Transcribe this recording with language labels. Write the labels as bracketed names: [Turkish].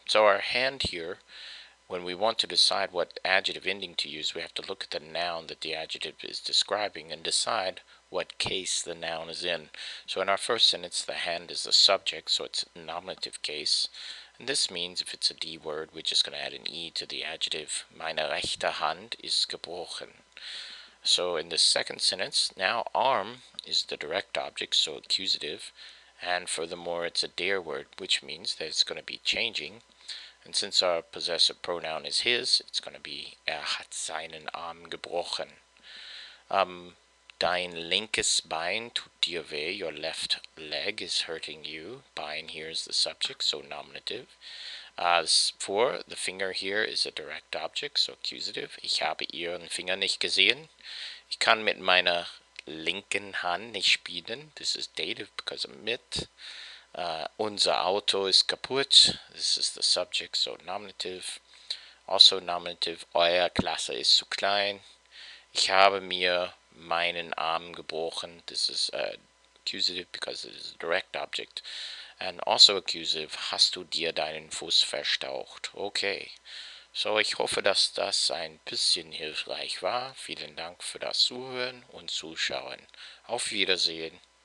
[English] So our hand here, when we want to decide what adjective ending to use, we have to look at the noun that the adjective is describing and decide what case the noun is in. So in our first sentence, the hand is the subject, so it's a nominative case. And this means if it's a D word, we're just going to add an E to the adjective. [German] Meine rechte Hand ist gebrochen. [English] So in the second sentence, now arm is the direct object, so accusative. And furthermore, it's a der word, which means that it's going to be changing. And since our possessive pronoun is his, it's going to be [German] hat seinen Arm gebrochen. Dein linkes Bein tut dir weh. [English] Your left leg is hurting you. Bein here is the subject, so nominative. For the finger here is a direct object, so accusative. [German] Ich habe ihren Finger nicht gesehen. Ich kann mit meiner linken Hand nicht spielen. [English] This is dative because of mit. [German] Unser Auto ist kaputt. [English] This is the subject, so nominative. Also nominative. [German] Euer Klasse ist zu klein. Ich habe mir meinen Arm gebrochen. [English] This is accusative because it is a direct object. And also accusative. [German] Hast du dir deinen Fuß verstaucht? Okay. So, ich hoffe, dass das ein bisschen hilfreich war. Vielen Dank für das Zuhören und Zuschauen. Auf Wiedersehen.